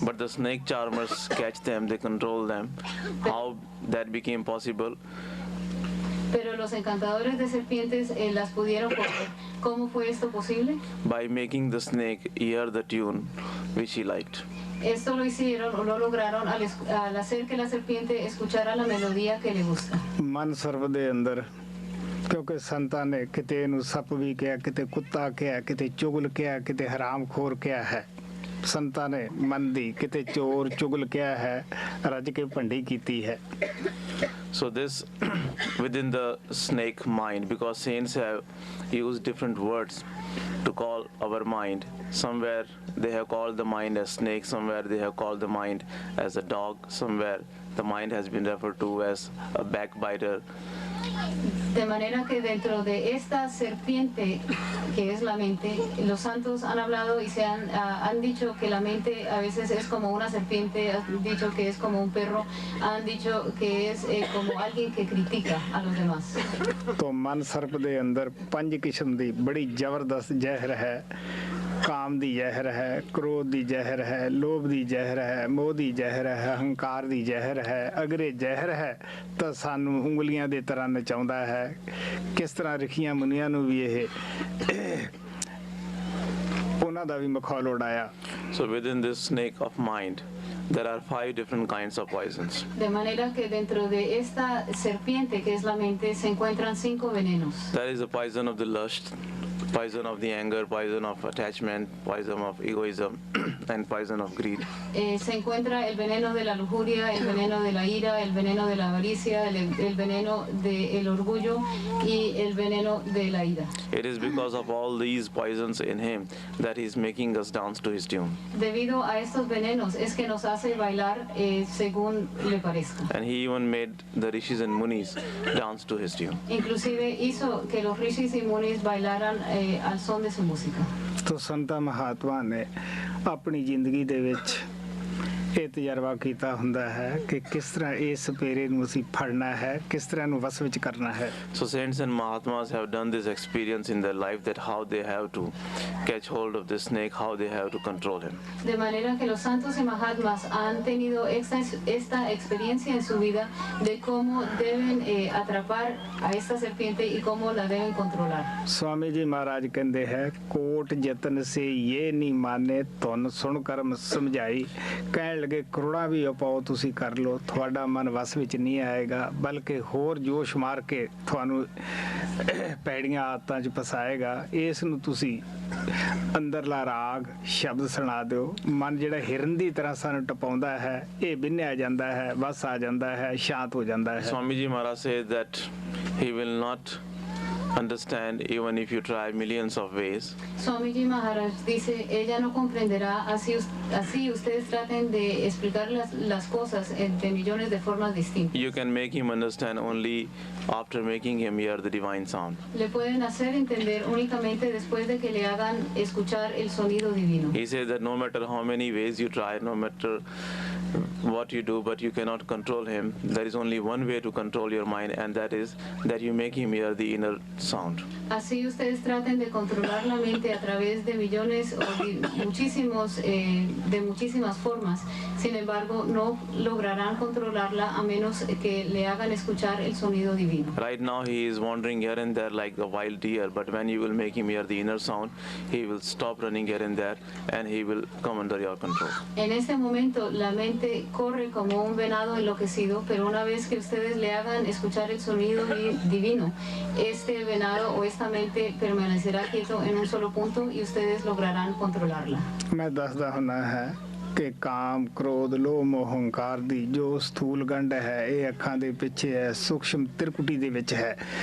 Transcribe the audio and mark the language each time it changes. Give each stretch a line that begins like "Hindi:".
English: But the snake charmers catch them, they control them. How that became possible?
Spanish: Pero los encantadores de serpientes las pudieron coger. ¿Cómo fue esto posible?
English: By making the snake hear the tune which he liked.
Spanish: Esto lo hicieron o lo lograron al hacer que la serpiente escuchara la melodía que le gusta.
Punjabi: ਮਨ ਸਰਬ ਦੇ ਅੰਦਰ, ਕਿਉਂਕਿ ਸੰਤਾਂ ਨੇ ਕਿਤੇ ਇਹਨੂੰ ਸੱਪ ਵੀ ਕਿਹਾ, ਕਿਤੇ ਕੁੱਤਾ ਕਿਹਾ, ਕਿਤੇ ਚੁਗਲ ਕਿਹਾ, ਕਿਤੇ ਹਰਾਮਖੋਰ ਕਿਹਾ ਹੈ। ਸੰਤਾਂ ਨੇ ਮਨ ਦੀ ਕਿਤੇ ਚੋਰ ਚੁਗਲ ਕਿਹਾ ਹੈ, ਰੱਜ ਕੇ ਭੰਡੀ ਕੀਤੀ ਹੈ।
English: So this within the snake mind, because saints have used different words to call our mind. Somewhere they have called the mind as snake, somewhere they have called the mind as a dog, somewhere the mind has been referred to as a backbiter.
Spanish: De manera que dentro de esta serpiente que es la mente, los santos han hablado y han dicho que la mente a veces es como una serpiente, han dicho que es como un perro, han dicho que es como alguien que critica a los demás.
Punjabi: ਤੋ ਮਨ ਸਰਪ ਦੇ ਅੰਦਰ 5 ਕਿਸਮ ਦੀ ਬੜੀ ਜ਼ਬਰਦਸਤ ਜ਼ਹਿਰ ਹੈ। ਕਾਮ ਦੀ ਜ਼ਹਿਰ ਹੈ, ਕ੍ਰੋਧ ਦੀ ਜ਼ਹਿਰ ਹੈ, ਲੋਭ ਦੀ ਜ਼ਹਿਰ ਹੈ, ਮੋਹ ਦੀ ਜ਼ਹਿਰ ਹੈ, ਹੰਕਾਰ ਦੀ ਜ਼ਹਿਰ ਹੈ। ਅਗਰ ਇਹ ਜ਼ਹਿਰ ਹੈ ਤਾਂ ਸਾਨੂੰ ਉਂਗਲੀਆਂ ਦੇ ਤਰ੍ਹਾਂ ਨਚਾਉਂਦਾ ਹੈ। ਕਿਸ ਤਰ੍ਹਾਂ ਰਿਖੀਆਂ ਮੁਨੀਆਂ ਨੂੰ ਵੀ ਇਹ ਉਹਨਾਂ ਦਾ ਵੀ ਮਖੌਲ ਉਡਾਇਆ।
English: So within this snake of mind, there are 5 different kinds of poisons.
Spanish: De manera que dentro de esta serpiente que es la mente se encuentran 5 venenos.
English: There is a poison of the lust, poison of the anger, poison of attachment, poison of egoism, and poison of greed.
Spanish: Se encuentra el veneno de la lujuria, el veneno de la ira, el veneno de la avaricia, el veneno del orgullo y el veneno de la ira.
English: It is because of all these poisons in him that he is making us dance to his tune.
Spanish: Debido a estos venenos es que nos hace bailar según le parezca.
English: And he even made the rishis and munis dance to his tune.
Spanish: Inclusive hizo que los rishis y munis bailaran al son de su música.
Punjabi: ਤੋ ਸੰਤਾਂ ਮਹਾਤਮਾ ਨੇ ਆਪਣੀ ਜ਼ਿੰਦਗੀ ਦੇ ਵਿੱਚ ਇਹ ਤਜਰਬਾ ਕੀਤਾ ਹੁੰਦਾ ਹੈ ਕਿ ਕਿਸ ਤਰ੍ਹਾਂ ਇਸ ਪੇਰੇ ਨੂੰ ਅਸੀਂ ਫੜਨਾ ਹੈ, ਕਿਸ ਤਰ੍ਹਾਂ ਨੂੰ ਵਸ ਵਿੱਚ ਕਰਨਾ ਹੈ।
English: So saints and Mahatmas have done this experience in their life, that how they have to catch hold of the snake, how they have to control him.
Spanish: De manera que los santos y Mahatmas han tenido esta experiencia en su vida de cómo deben atrapar a esta serpiente y cómo la deben controlar.
Hindi: Swami ji महाराज कहते हैं coat जतन से ये नहीं माने तुन सुन कर्म समझाई।
Punjabi: ਕਹਿਣ ਲੱਗੇ ਕਰੋੜਾਂ ਵੀ ਉਪਾਅ ਤੁਸੀਂ ਕਰ ਲਓ, ਤੁਹਾਡਾ ਮਨ ਵਸ ਵਿੱਚ ਨਹੀਂ ਆਏਗਾ, ਬਲਕਿ ਹੋਰ ਜੋਸ਼ ਮਾਰ ਕੇ ਤੁਹਾਨੂੰ ਪੈੜੀਆਂ ਆਦਤਾਂ 'ਚ ਫਸਾਏਗਾ। ਇਸ ਨੂੰ ਤੁਸੀਂ ਅੰਦਰਲਾ ਰਾਗ ਸ਼ਬਦ ਸੁਣਾ ਦਿਓ। ਮਨ ਜਿਹੜਾ ਹਿਰਨ ਦੀ ਤਰ੍ਹਾਂ ਸਾਨੂੰ ਟਪਾਉਂਦਾ ਹੈ, ਇਹ ਬਿੰਨਿਆ ਜਾਂਦਾ ਹੈ, ਵਸ ਆ ਜਾਂਦਾ ਹੈ, ਸ਼ਾਂਤ ਹੋ ਜਾਂਦਾ ਹੈ।
English: Swami Ji Maharaj says that he will not understand even if you try millions of ways.
Spanish: Swamiji Maharaj dice, ella no comprenderá así ustedes traten de explicar las cosas de millones de formas distintas.
English: You can make him understand only after making him hear the divine sound.
Spanish: Le pueden hacer entender únicamente después de que le hagan escuchar el sonido divino.
English: He says that no matter how many ways you try, no matter what you do, but you cannot control him. There is only one way to control your mind, and that is that you make him hear the inner sound.
Spanish: Así ustedes traten de controlar la mente a través de millones o de muchísimas formas. Sin embargo, no lograrán controlarla a menos que le hagan escuchar el sonido divino.
English: Right now he is wandering here and there like a wild deer, but when you will make him hear the inner sound, he will stop running here and there and he will come under your control.
Spanish: En este momento la mente corre como un venado enloquecido, pero una vez que ustedes le hagan escuchar el sonido divino, este venado o esta mente permanecerá quieto en un solo punto y ustedes lograrán controlarla.
Punjabi: ਮੈਂ ਦੱਸਦਾ ਹੁੰਦਾ ਹੈ ਕਿ ਕਾਮ ਕ੍ਰੋਧ ਲੋਭ ਮੋਹ ਹੰਕਾਰ ਦੀ ਜੋ ਸਥੂਲ ਗੰਢ ਹੈ, ਇਹ ਅੱਖਾਂ ਦੇ ਪਿੱਛੇ ਹੈ, ਸੂਖਸ਼ਮ ਤਿਰਕੁਟੀ ਦੇ ਵਿੱਚ ਹੈ।